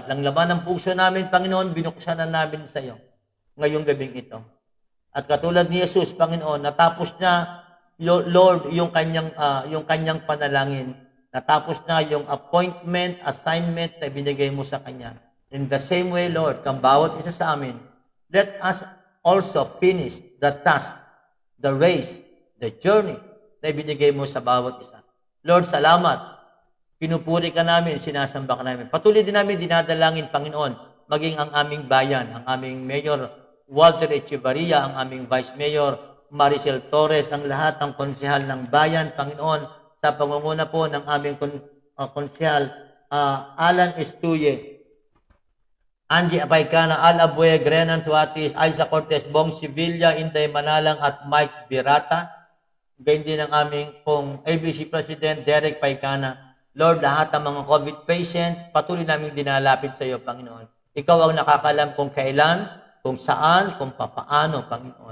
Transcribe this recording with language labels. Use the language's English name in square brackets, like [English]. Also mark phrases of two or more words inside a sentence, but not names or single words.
[Filipino] Lang laman ng puso namin, Panginoon, binuksan na namin sa iyo ngayong gabing ito. At katulad ni Jesus, Panginoon, natapos na, Lord, yung kanyang panalangin. Natapos na yung [English] appointment, assignment [Filipino] na binigay mo sa kanya. [English] In the same way, [Filipino] Lord, kang bawat isa sa amin, [English] let us also finish the task, the race, the journey [Filipino] na binigay mo sa bawat isa. Lord, salamat. Pinupuri ka namin, sinasamba ka namin. Patuloy din namin dinadalangin, Panginoon, maging ang aming bayan, ang aming Mayor Walter Echevarria, ang aming Vice Mayor Maricel Torres, ang lahat ng konsehal ng bayan, Panginoon, sa pangunguna po ng aming konsehal Alan Estuye, Angie Apaykana, Al Abue, Grenan Tuatis, Aiza Cortez, Bong Sevilla, Inday Manalang, at Mike Virata. Gayun din ang aming pong ABC President Derek Paykana. Lord, lahat ng mga [English] COVID patient, [Filipino] patuloy namin dinalapit sa iyo, Panginoon. Ikaw ang nakakalam kung kailan, kung saan, kung papaano, Panginoon.